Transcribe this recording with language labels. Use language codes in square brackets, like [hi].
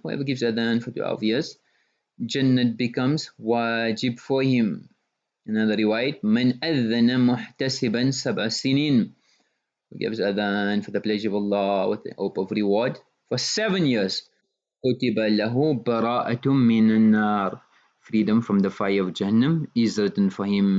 [en] Whoever gives adhan for 12 years, Jannah becomes wajib for him. Another riwayat, [ar] من أذن محتسبا 7 سنين. [en] Who gives adhan for the pleasure of Allah with the hope of reward for 7 years. [ar] كتب له براءة من النار. [en] Freedom from the fire of Jahannam is written for him.